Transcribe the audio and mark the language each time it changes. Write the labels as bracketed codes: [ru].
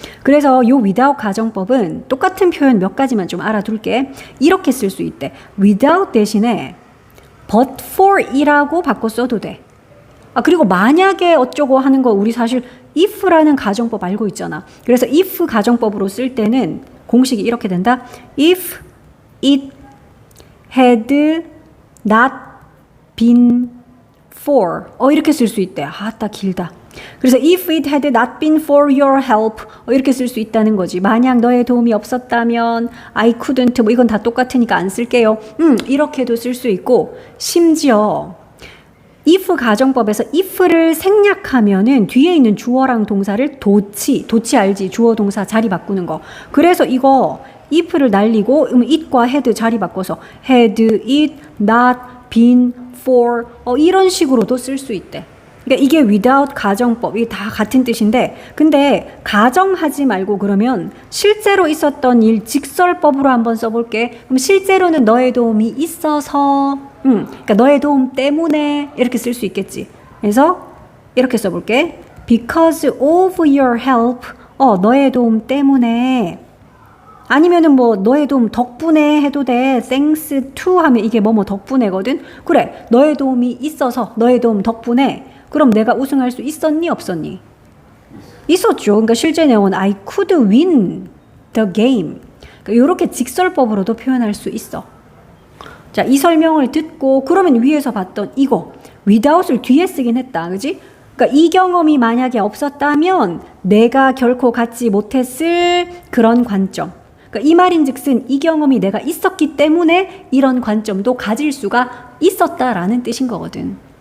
[ko] 그래서 요 without 가정법은 똑같은 표현 몇 가지만 좀 알아둘게. 이렇게 쓸 수 있대. without 대신에 but for 이라고 바꿔 써도 돼. 그리고 만약에 어쩌고 하는 거 우리 사실 if라는 가정법 알고 있잖아. 그래서 if 가정법으로 쓸 때는 공식이 이렇게 된다. [en] If it had not been for [ko] 이렇게 쓸 수 있대. 딱 길다. 그래서 [en] if it had not been for your help [ko] 이렇게 쓸 수 있다는 거지. 만약 너의 도움이 없었다면 [en] I couldn't [ko] 뭐 이건 다 똑같으니까 안 쓸게요. 이렇게도 쓸 수 있고 심지어 if 가정법에서 if를 생략하면은 뒤에 있는 주어랑 동사를 도치 알지? 주어 동사 자리 바꾸는 거. 그래서 이거 if를 날리고 it과 had 자리 바꿔서 [en] had it not been for [ko] 이런 식으로도 쓸 수 있대. 그러니까 이게 without 가정법이 다 같은 뜻인데 근데 가정하지 말고 그러면 실제로 있었던 일 직설법으로 한번 써볼게. 그럼 실제로는 너의 도움이 있어서 그러니까 너의 도움 때문에 이렇게 쓸 수 있겠지. 그래서 이렇게 써볼게. [en] Because of your help [ko] 너의 도움 때문에 아니면은 뭐 너의 도움 덕분에 해도 돼. [en] Thanks to [ko] 하면 이게 뭐뭐 덕분에거든. 그래 너의 도움이 있어서 너의 도움 덕분에 그럼 내가 우승할 수 있었니 없었니? 있었죠. 그러니까 실제 내용은 [en] I could win the game. [ko] 그러니까 이렇게 직설법으로도 표현할 수 있어. 자, 이 설명을 듣고 그러면 위에서 봤던 이거 without을 뒤에 쓰긴 했다. 그지? 그러니까 이 경험이 만약에 없었다면 내가 결코 갖지 못했을 그런 관점. 그러니까 이 말인즉슨 이 경험이 내가 있었기 때문에 이런 관점도 가질 수가 있었다라는 뜻인 거거든.